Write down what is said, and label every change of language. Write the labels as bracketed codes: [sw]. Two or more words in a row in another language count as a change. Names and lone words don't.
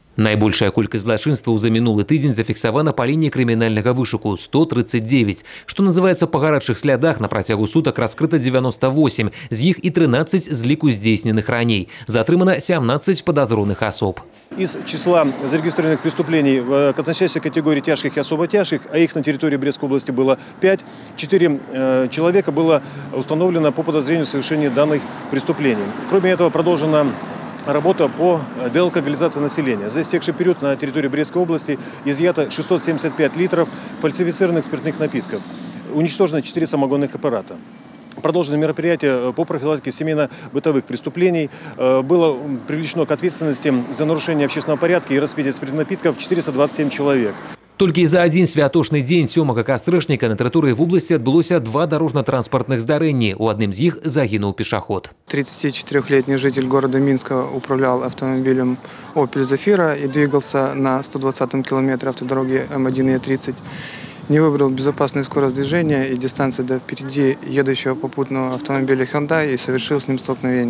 [be] Найбольшая колькасць злачынстваў за мінулы тыдзень зафіксавана па лініі крымінальнага вышуку – 139. Што называецца, па гарачых слядах на працягу сутак раскрыта 98, з іх і 13 з ліку здзейсненых раней. [ru] Затрымана 17 подозреваемых особ. Из числа зарегистрированных преступлений в относящейся категории тяжких и особо тяжких, а их на территории Брестской области было 5, 4 человека было установлено по подозрению в совершении данных преступлений. Кроме этого, продолжена работа по деалкоголизации населения. За истекший период на территории Брестской области изъято 675 литров фальсифицированных спиртных напитков. Уничтожено 4 самогонных аппарата. Продолжены мероприятия по профилактике семейно-бытовых преступлений. Было привлечено к ответственности за нарушение общественного порядка и распитие спиртных напитков 427 человек. [be] Толькі за один святочны дзень 7 кастрычніка на тэрыторыі вобласці адбылося 2 дорожно-транспортных здарэнні. У адным з іх загінуў пешаход. [ru] 34-летний житель города Минска управлял автомобилем Opel Zafira и двигался на 120-м километре автодороги М1 Е30. Не выбрал безопасную скорость движения и дистанцию до впереди едущего попутного автомобиля Hyundai и совершил с ним столкновение.